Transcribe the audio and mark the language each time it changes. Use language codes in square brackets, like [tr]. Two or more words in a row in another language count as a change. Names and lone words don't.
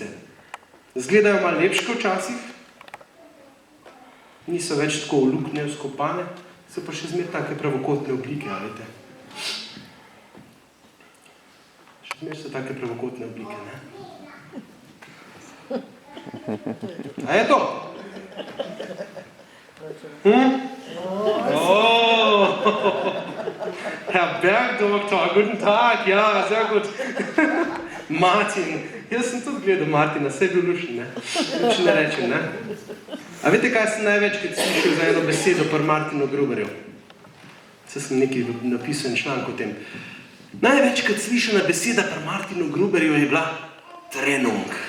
[sl] Zgledajo malo lepške včasih, niso več tako olukne, skopane, so pa še zmer take pravokotne oblike, a veste. Še zmer so take pravokotne oblike, ne? A je to? [de] Herr Bergdoktor, guten Tag, ja, sehr gut. [sl] Martin, jaz sem tudi gledal Martina, vse je bil lušen, ne? Če ne rečem, ne? A veste, kaj sem največkrat slišal za eno besedo pri Martinu Gruberju? Se sem nekaj napisal en članek o tem. Največkrat slišana beseda pri Martinu Gruberju je bila Trennung.